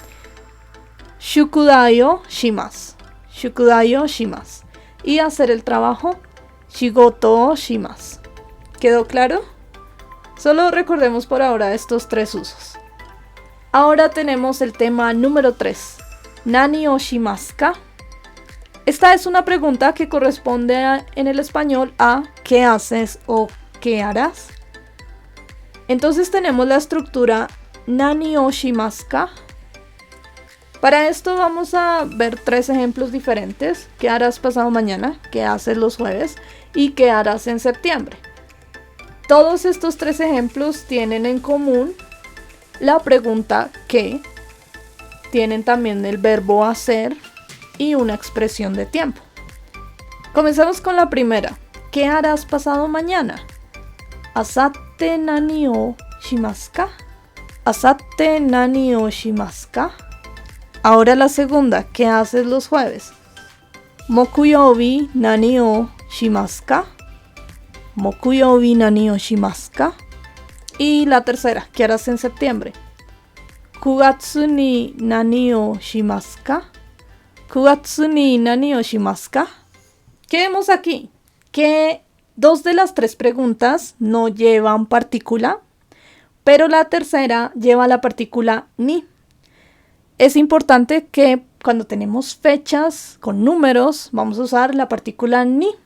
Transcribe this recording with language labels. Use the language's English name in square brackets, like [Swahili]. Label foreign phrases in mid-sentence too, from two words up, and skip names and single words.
[Japanese] Shukudai o shimasu. Shukudai o shimasu. [Spanish] Y hacer el trabajo. [Japanese] Shigoto o shimasu. [Spanish] ¿Quedó claro? Solo recordemos por ahora estos tres usos. Ahora tenemos el tema número 3. [Japanese] Nani o shimasu ka? [Spanish] Esta es una pregunta que corresponde en el español a ¿qué haces o qué harás? Entonces tenemos la estructura [Japanese] Nani o shimasu ka. [Spanish] Para esto vamos a ver 3 ejemplos diferentes. ¿Qué harás pasado mañana? ¿Qué haces los jueves? ¿Y qué harás en septiembre? Todos estos 3 ejemplos tienen en común la pregunta ¿qué? Tienen también el verbo hacer y una expresión de tiempo. Comencemos con la primera. ¿Qué harás pasado mañana? [Japanese] Asatte nani o shimasu ka? Asatte nani o shimasu ka? [Spanish] Ahora la segunda. ¿Qué haces los jueves? [Japanese] Mokuyobi nani o shimasu ka? Mokuyobi nani o shimasu ka? [Spanish] Y la tercera. ¿Qué harás en septiembre? [Japanese] Kugatsu ni nani o shimasu ka? Kugatsu ni nani o shimasu ka? [Spanish] ¿Qué vemos aquí? Que 2 de las 3 preguntas no llevan partícula, pero la tercera lleva la partícula ni. Es importante que cuando tenemos fechas con números, vamos a usar la partícula ni.